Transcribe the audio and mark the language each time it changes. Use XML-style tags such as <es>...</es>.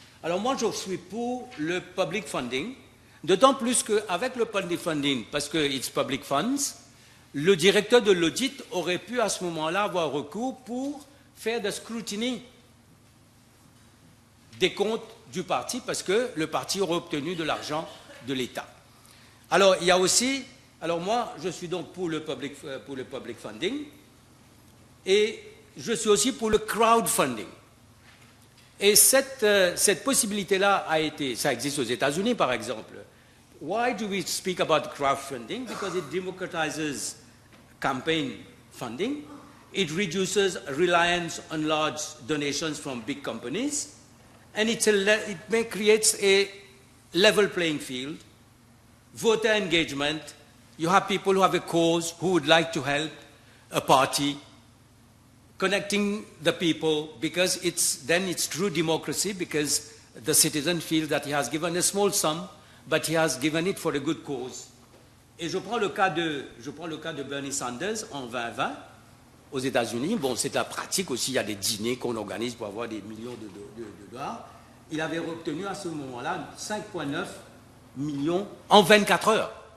<fr>Alors moi je suis pour le public funding, d'autant plus qu'avec le public funding, parce que</fr> <en>it's public funds,</en> <fr>le directeur de l'audit aurait pu à ce moment-là avoir recours pour faire des scrutiny des comptes du parti, parce que le parti aurait obtenu de l'argent de l'État. Alors, il y a aussi... Alors moi, je suis donc pour le public funding, et je suis aussi pour le crowdfunding. Et cette possibilité-là ça existe aux États-Unis, par exemple.</fr> <en>Why do we speak about crowdfunding? Because it democratizes campaign funding, it reduces reliance on large donations from big companies, and it creates a level playing field, voter engagement. You have people who have a cause, who would like to help a party, connecting the people, because then it's true democracy, because the citizen feels that he has given a small sum, but he has given it for a good cause.</en> <fr>Et je prends le cas de Bernie Sanders en 2020 aux États-Unis. Bon, c'est la pratique aussi, il y a des dîners qu'on organise pour avoir des millions de dollars. Il avait obtenu à ce moment-là 5,9 millions en 24 heures.</fr>